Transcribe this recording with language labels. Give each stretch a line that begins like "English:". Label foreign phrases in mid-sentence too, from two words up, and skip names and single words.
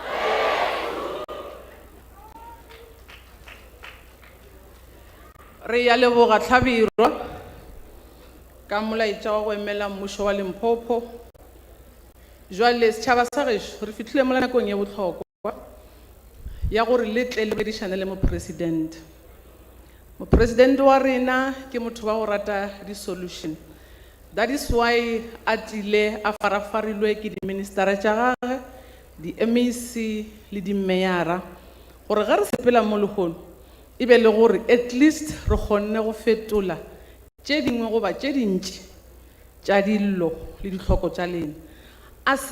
Northern Sotho: re ya leboga tlhabirwa ka molaetša wa go emela mmušo wa Limpopo jwale setšhaba sa gešo re fihlile mola nakong ya bohlokwa ya gore le tle le bedišane le mopresidente wa rena ke motho wa go rata di-solution
English: that is why
Northern Sotho: a tlile a farafarilwe ke di-ministera tša gage di-MEC le di-mayara gore ge re sepela mo lehono e be le gore
English: at least
Northern Sotho: re kgonne go fetola tše dingwe goba tše dintši tša dillo le dihloko tša lena a se